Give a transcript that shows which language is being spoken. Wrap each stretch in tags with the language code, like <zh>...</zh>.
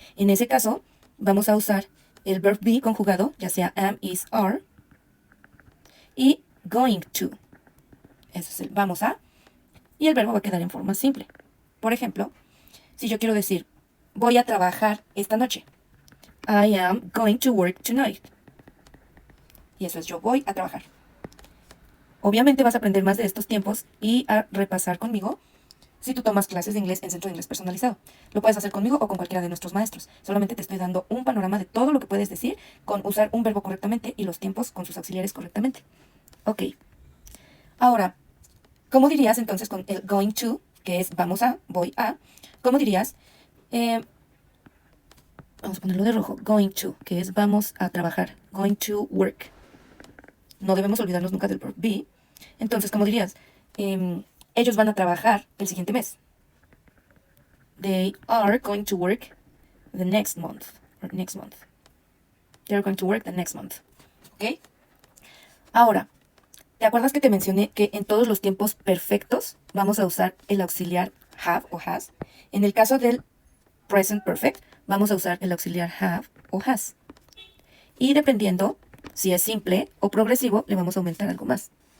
<es>En ese caso, vamos a usar el verb be conjugado, ya sea am, is, are, y going to. Eso es el vamos a. Y el verbo va a quedar en forma simple. Por ejemplo, si yo quiero decir, voy a trabajar esta noche.</es> <en>I am going to work tonight.</en> <es>Y eso es yo voy a trabajar. Obviamente vas a aprender más de estos tiempos y a repasar conmigo si tú tomas clases de inglés en Centro de Inglés Personalizado. Lo puedes hacer conmigo o con cualquiera de nuestros maestros. Solamente te estoy dando un panorama de todo lo que puedes decir con usar un verbo correctamente y los tiempos con sus auxiliares correctamente. Ok. Ahora, ¿cómo dirías entonces con el going to, que es vamos a, voy a? ¿Cómo dirías? Vamos a ponerlo de rojo. Going to, que es vamos a trabajar.</es> <en>Going to work.</en> <es>No debemos olvidarnos nunca del verb be. Entonces, ¿cómo dirías? Ellos van a trabajar el siguiente mes.</es> <en>They are going to work the next month. Or next month. They are going to work the next month.</en> <es>¿Ok? Ahora, ¿te acuerdas que te mencioné que en todos los tiempos perfectos vamos a usar el auxiliar have o has? En el caso del present perfect, vamos a usar el auxiliar have o has. Y dependiendo si es simple o progresivo, le vamos a aumentar algo más.</es>